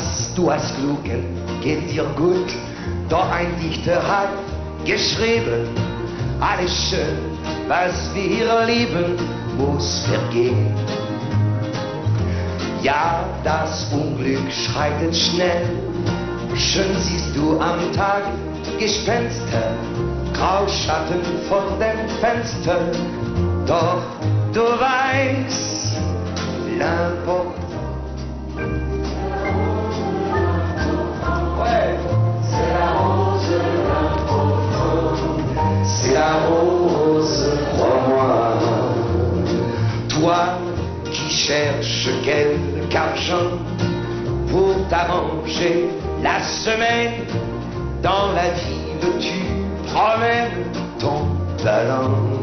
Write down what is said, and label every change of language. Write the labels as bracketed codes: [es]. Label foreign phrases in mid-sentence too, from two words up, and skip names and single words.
[de] du hast Glucken, geht dir gut. Doch ein Dichter hat geschrieben, alles schön, was wir lieben, muss vergehen. Ja, das Unglück schreitet schnell, schön siehst du am Tag Gespenster, Grauschatten vor dem Fenster, doch du weißt, [fr] l'important. Ouais, c'est la rose, l'important. C'est la rose, crois-moi. Toi qui cherches quelque argent pour t'arranger la semaine, dans la ville tu promènes ton talent.